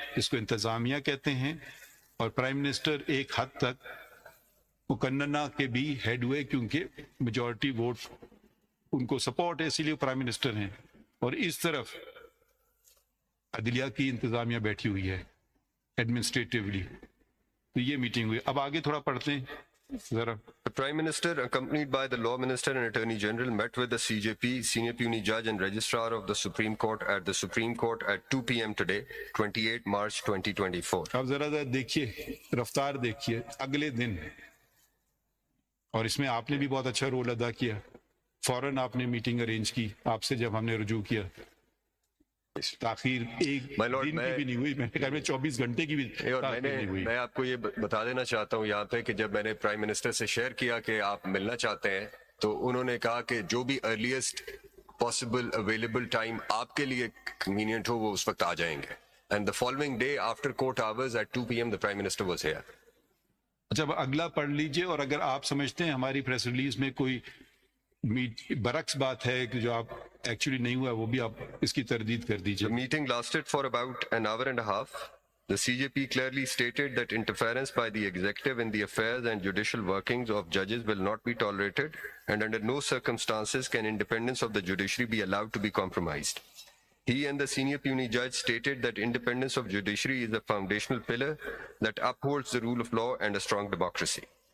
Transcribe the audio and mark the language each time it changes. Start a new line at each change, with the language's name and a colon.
Urdu: اس کو انتظامیہ کہتے ہیں, اور پرائم منسٹر ایک حد تک مقننہ کے بھی ہیڈ ہوئے, کیونکہ میجورٹی ووٹ ان کو سپورٹ ہے, اسی لیے پرائم منسٹر ہیں. اور اس طرف عدلیہ کی انتظامیہ بیٹھی ہوئی ہے ایڈمنسٹریٹولی. تو یہ میٹنگ ہوئی. اب آگے تھوڑا پڑھتے ہیں ذرا.
English: The Prime Minister, accompanied by the Law Minister and Attorney General, met with the CJP, Senior Puisne Judge and Registrar of the Supreme Court at the Supreme Court at 2 p.m. today, 28 March 2024.
Urdu: اب ذرا دیکھیے, رفتار دیکھیے. اگلے دن, اور اس میں آپ نے بھی بہت اچھا رول ادا کیا, فوراً آپ نے میٹنگ ارینج کی آپ سے جب ہم نے رجوع کیا. تاخیر ایک دن کی بھی نہیں ہوئی, میں نے کہا 24 گھنٹے کی بھی تاخیر نہیں ہوئی. میں آپ کو یہ بتا دینا چاہتا ہوں یہاں پہ کہ جب میں نے پرائم منسٹر سے شیئر کیا کہ آپ ملنا چاہتے ہیں, تو انہوں نے کہا کہ جو بھی
English: earliest possible available time
Urdu: آپ کے لیے کنوینئنٹ ہو وہ اس وقت آ جائیں گے.
English: And the following day after court hours at 2 p.m. the Prime Minister was here.
Urdu: اچھا, اگلا پڑھ لیجئے, اور اگر آپ سمجھتے ہیں ہماری پریس ریلیز میں کوئی برعکس بات ہے کہ جو آپ ایکچولی نہیں ہوا, وہ بھی آپ اس کی تردید کر دیجئے.
English: The meeting lasted for about an hour and a half. The CJP clearly stated that interference by the executive in the affairs and judicial workings of judges will not be tolerated, and under no circumstances can independence of the judiciary be allowed to be compromised. He and the senior puisne judge stated that independence of judiciary is a foundational pillar that upholds the rule of law and a strong democracy.